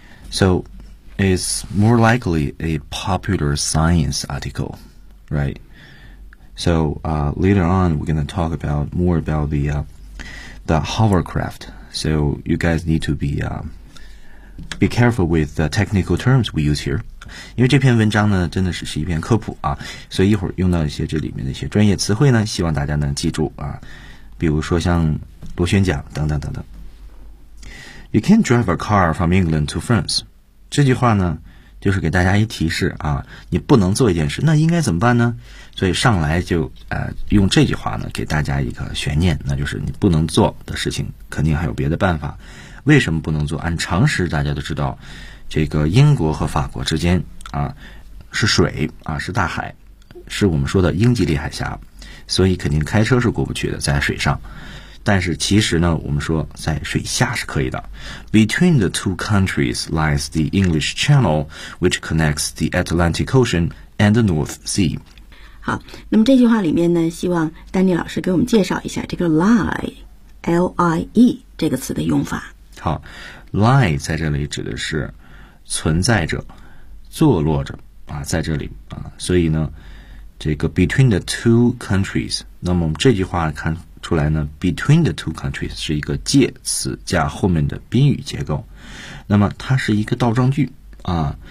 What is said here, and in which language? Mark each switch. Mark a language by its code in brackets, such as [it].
[en] So, it's more likely a popular science article, right? So, later on, we're going to talk about more about the hovercraft. So, you guys need to be careful with the technical terms we use here. [zh] 因为这篇文章呢真的是一篇科普啊，所以一会儿用到一些这里面的一些专业词汇呢，希望大家能记住啊，比如说像螺旋桨等等等等。 [en] You can't drive a car from England to France. [zh] 这句话呢就是给大家一提示啊，你不能做一件事，那应该怎么办呢？所以上来就用这句话呢给大家一个悬念，那就是你不能做的事情肯定还有别的办法。为什么不能做？按常识大家都知道，这个英国和法国之间啊是水啊，是大海，是我们说的英吉利海峡，所以肯定开车是过不去的，在水上。但是其实呢，我们说在水下是可以的。 [en] Between the two countries lies the English Channel, which connects the Atlantic Ocean and the North Sea. [zh] 好，那么这句话里面呢，希望丹尼老师给我们介绍一下这个 lie, L-I-E 这个词的用法。好， lie 在这里指的是存在着，坐落着啊，在这里啊，所以呢，这个 [en] between the two countries， [zh] 那么这句话看出来呢 ，between the two countries 是一个介词加后面的宾语结构，那么它是一个倒装句啊。